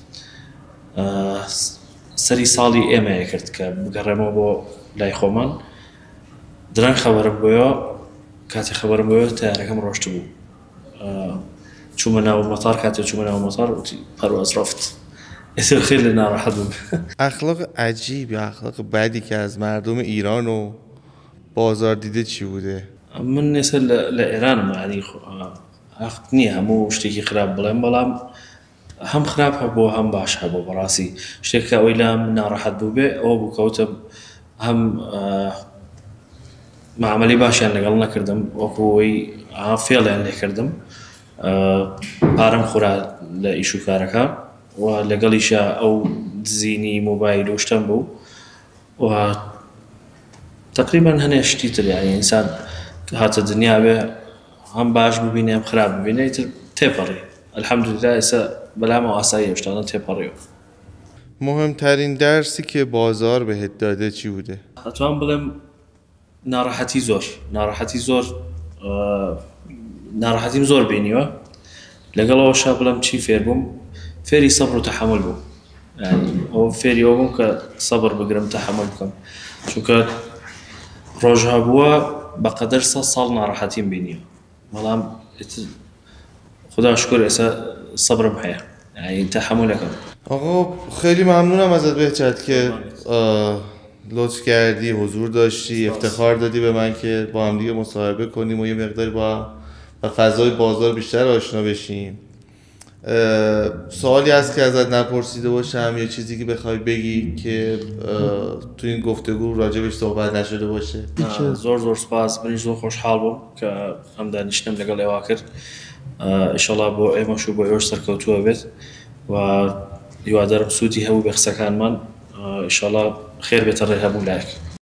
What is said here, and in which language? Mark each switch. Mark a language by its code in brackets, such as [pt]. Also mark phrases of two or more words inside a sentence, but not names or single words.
[ckb] سەری ساڵی ئێمەیە کرد کە بگەڕێمەوە بۆ لای خۆمان درەنگ خەبەرم بۆیەوە کاتی خەبەرم بۆیەوە تیارەکەم ڕۆشت بوو چوومە ناو مەتار کاتێک چوومە ناو مەتار وتی [fa] پەرواز ڕەفت [ckb] ئێستا خیلی ناڕەحەت بووم. [fa] اخلاق عجیب یا اخلاق بدی که از مردم ایران و بازار دیده چی بوده؟ [ckb] من ئێستا لە ئێرانم یعنی حەق نییە هەموو شتێکی خراپ بڵێم بەڵام هەم خراپ هەبوو هەم باش هەبوو بەڕاستی شتێک کە ئەوەی لام ناڕەحەت بوو بێ ئەوە بوو کەوتم هەم معاملەی باشیان لەگەڵ نەکردم وەکو ئەوەی فێڵیان لێ کردم پارەم خورا لە ئیش و کارەکە و لەگەڵیشە ئەو دزینی مۆبایل و شتم بوو و تقریبا هەنێ شتی تر یعنی ئینسان هاتە دنیا بێ هەم باش ببینێ هەم خراپ ببینێ ئیتر تێپەڕی الحەمدوللا ئێستا بەلامەوە ئاساییە شتانە تێپەڕیەوە. [fa] مهمترین درسی که بازار بهت داده چی بوده؟ [ckb] ئەتوان بڵێم ناڕەحەتیم زۆر بینیوە لەگەڵەوەشا بڵێم چی فێر بووم فێری سەبر و تەحەمل بووم یعنی ئەوە فێری ئەوە بووم کە سەبر بگرم تەحەمل بکەم چونکە ڕۆژ هەبووە بەقەدەر 100 ساڵ ناڕەحەتیم بینیوە بەڵام خدا شکر ئێستا سەبرم هەیە یعنی تەحەمولەکەم. [fa] آقا خیلی ممنونم ازت بهجت که لطف کردی حضور داشتی افتخار دادی به من که با هم دیگه مصاحبه کنیم و یه مقداری با فضای بازار بیشتر آشنا بشیم. سوالی هست که ازت نپرسیده باشم یا چیزی که بخوای بگی که تو این گفتگو راجبش صحبت نشده باشه؟ [ckb] زۆر سپاس منیش زۆر خۆشحاڵ بووم کە ئەم دانیشتنم لەگەڵ ئێوا کرد ئینشەڵا بۆ ئێمەش و بۆ ئێوەش سەرکەوتووە بێت و هیوادارم سوودی هەبوو بە قسەکانمان ئینشەڵا خێر بێتە ڕێ هەموو لایەک.